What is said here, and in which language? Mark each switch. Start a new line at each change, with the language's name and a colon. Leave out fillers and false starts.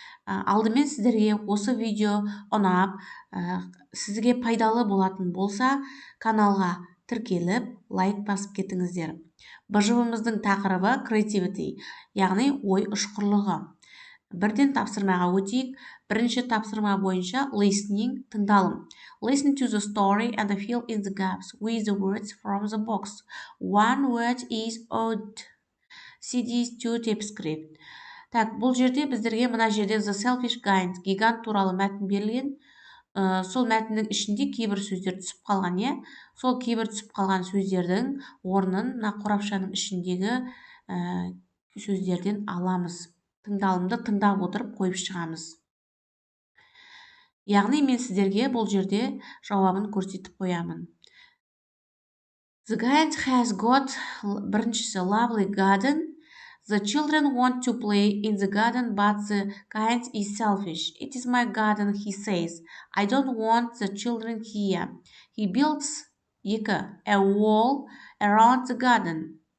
Kazakh: Алдымен сіздерге осы видео ұнап, сізге пайдалы болатын болса, каналға тіркеліп, лайк басып кетіңіздер. Бжб-мыздың тақырыбы creativity, яғни ой ұшқырлығы. Бірден тапсырмаға өтейік. Бірінші тапсырма бойынша listening, тыңдалым.
English: Listen to the story and fill in the gaps with the words from the box. One word is odd. CDs to typescript.
Kazakh: Бұл жерде біздерге мына жерде
English: the selfish giant,
Kazakh: гигант туралы мәтін берілген. Сол мәтіннің ішінде кейбір сөздер түсіп қалған, сол кейбір түсіп қалған сөздердің орнын қорапшаның ішіндегі сөздерден аламыз. Тыңдалымды тыңдап отырып қойып шығамыз. Яғни мен сіздерге бұл жерде жауабын көрсетіп қоямын.
English: The giant has got,
Kazakh: біріншісі,
English: lovely garden. The children want to play in the garden, but the giant is selfish. It is my garden, he says. I don't want the children here. He builds a wall around the garden.